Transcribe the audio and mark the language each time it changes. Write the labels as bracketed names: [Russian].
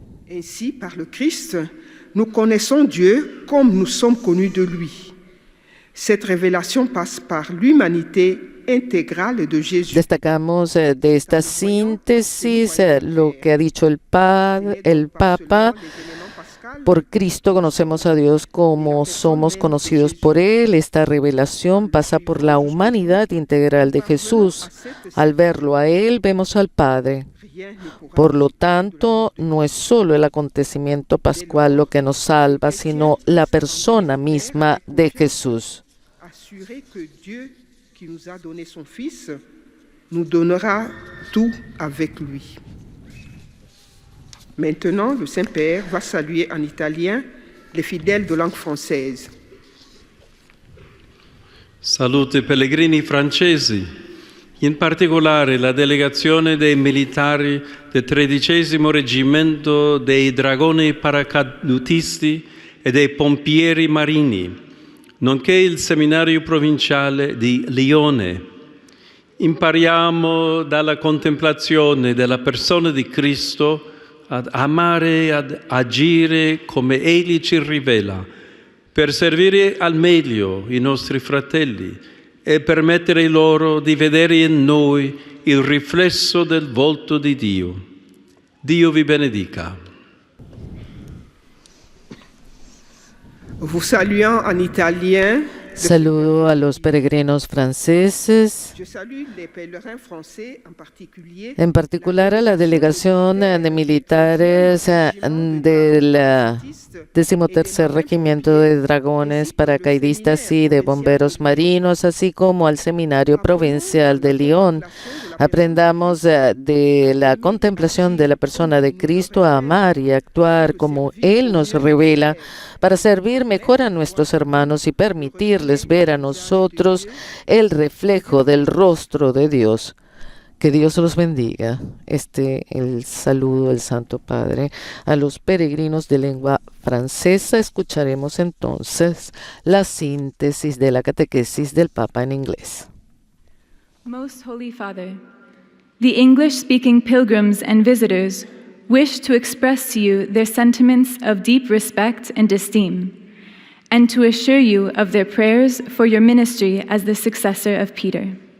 [French] Ainsi, par le Christ, nous connaissons Dieu comme nous sommes connus de lui. Cette révélation passe par l'humanité intégrale de Jésus. [Spanish] Destacamos de esta síntesis lo que ha dicho el Papa. Por Cristo conocemos a Dios como somos conocidos por Él. Esta revelación pasa por la humanidad integral de Jesús. Al verlo a Él, vemos al Padre. Por lo tanto, no es solo el acontecimiento pascual lo que nos salva, sino la persona misma de Jesús. [French] Assurer que Dieu qui nous a donné son Fils nous donnera tout avec lui. Maintenant, le Saint-Père va saluer en italien les fidèles de langue française. [Italian] Saluto i pellegrini francesi, in particolare la delegazione dei militari del 13° Reggimento dei Dragoni Paracadutisti e dei Pompieri Marini, nonché il Seminario Provinciale di Lione. Impariamo dalla contemplazione della persona di Cristo ad amare e ad agire come Egli ci rivela, per servire al meglio i nostri fratelli e permettere loro di vedere in noi il riflesso del volto di Dio. Dio vi benedica. [French] Vous saluant en italien. [Spanish] Saludo a los peregrinos franceses, [French] Je salue les pèlerins français en particulier. [Spanish] en particular a la delegación de militares del 13º Regimiento de Dragones Paracaidistas y de Bomberos Marinos, así como al Seminario Provincial de Lyon. Aprendamos de la contemplación de la persona de Cristo a amar y actuar como Él nos revela para servir mejor a nuestros hermanos y permitirles ver a nosotros el reflejo del rostro de Dios. Que Dios los bendiga. El saludo del Santo Padre a los peregrinos de lengua francesa. Escucharemos entonces la síntesis de la catequesis del Papa en inglés. [English] Most Holy Father, the English-speaking pilgrims and visitors wish to express to you their sentiments of deep respect and esteem, and to assure you of their prayers for your ministry as the successor of Peter.